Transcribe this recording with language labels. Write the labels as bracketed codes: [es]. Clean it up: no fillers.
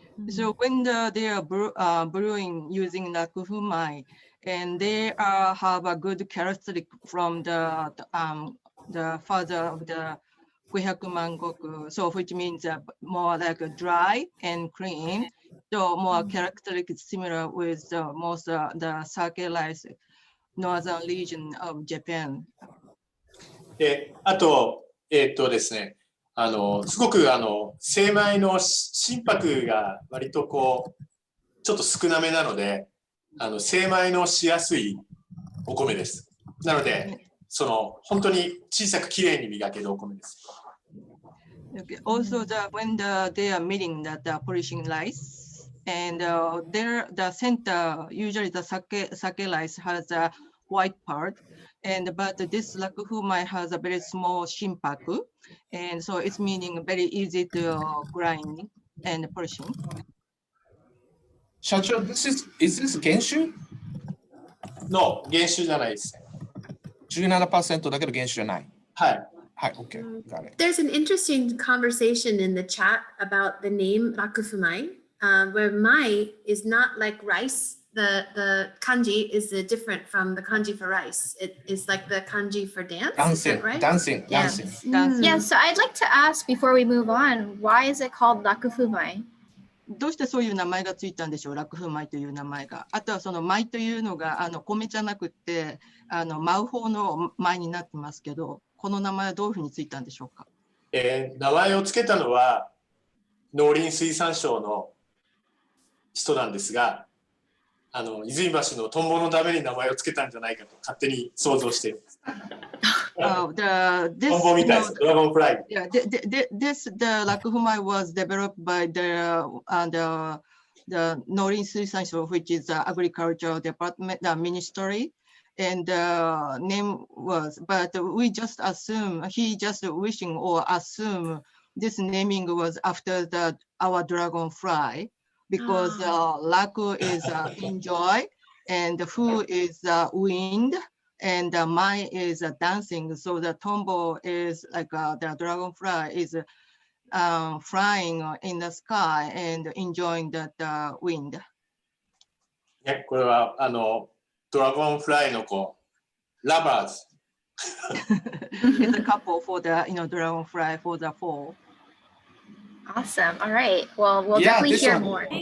[en] So when they are brewing using Raku fumai, and they have a good characteristic from the father of the 500万石, so which means more like dry and cream, so more characteristic similar with most the sake rice northern region of Japan. [ja] で、あとですね、すごく精米の心拍が割とこうちょっと少なめなので精米のしやすいお米です。なので本当に小さくきれいに磨けるお米です。 [en] Okay. Also, when they are milling the polishing rice, and the center, usually the sake rice has a white part, but this Raku fumai has a very small shinpaku, and so it's meaning very easy to grind and polishing. 社長、is this 原酒 [ja] No, 原酒じゃないですね。 17% だけど原酒じゃない。はい。 [en] はい、OK. Got it. There's an interesting conversation in the chat about the name Raku fumai, where mai is not like rice. The kanji is different from the kanji for rice. It is like the kanji for dance. Is that right? Dancing. Yeah, so I'd like to ask before we move on, why is it called Raku fumai? [ja] どうしてそういう名前がついたんでしょう、ラクフマイという名前が。あとはその米というのが米じゃなくて舞う方の米になってますけど、この名前はどういうふうについたんでしょうか。名前をつけたのは農林水産省の人なんですが、泉橋のトンボのために名前をつけたんじゃないかと勝手に想像しています。トンボみたいです。ドラゴンフライ。 [en] Yeah, the Raku fumai was developed by the Norin Suisansho, which is the agricultural department, the ministry, and the name was, but we just assume, he just wishing or assume this naming was after our dragonfly, because Raku is enjoy, and Fu is wind, and Mai is dancing. So the tombo is like the dragonfly is flying in the sky and enjoying the wind. [ja] ね、これはドラゴンフライの子、ラバーズ。 [en] It's a couple for the dragonfly for the fall. Awesome. All right. Well, we'll definitely hear more.